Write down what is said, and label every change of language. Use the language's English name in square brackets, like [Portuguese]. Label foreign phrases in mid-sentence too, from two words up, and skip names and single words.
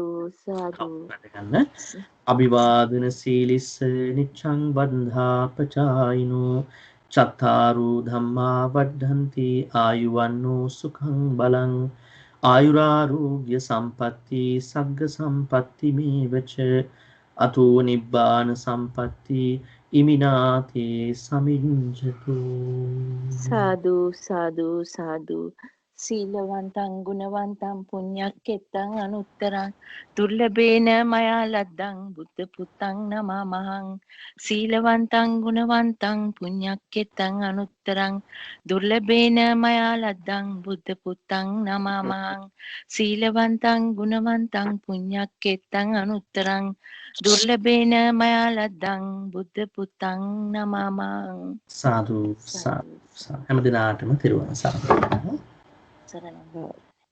[Pali] ගන්න. අභිවාදන සීලිස්ස නිච්ඡං වන්දා පචායිනෝ චත්තාරු ධම්මා වඩ්ඩන්ති ආයුවන්නෝ සුඛං බලං ආයුරාෝග්‍ය සම්පatti සග්ග සම්පatti මේවච අතෝ නිබ්බාන සම්පatti ඉමිනාතේ සමිඤ්ජතු. සාදු සීලවන්තං ගුණවන්තං පුඤ්ඤක්කෙත්තං අනුත්තරං දුර්ලභේන මයා ලද්දං බුද්ධ පුත්තං නමමහං. සීලවන්තං ගුණවන්තං පුඤ්ඤක්කෙත්තං අනුත්තරං දුර්ලභේන මයා ලද්දං බුද්ධ පුත්තං නමමහං. සීලවන්තං ගුණවන්තං පුඤ්ඤක්කෙත්තං අනුත්තරං දුර්ලභේන මයා ලද්දං බුද්ධ පුත්තං නමමහං. [Sinhala] සාදු හැම දිනාටම තෙරුවන් සරණයි. [Pali] සරණං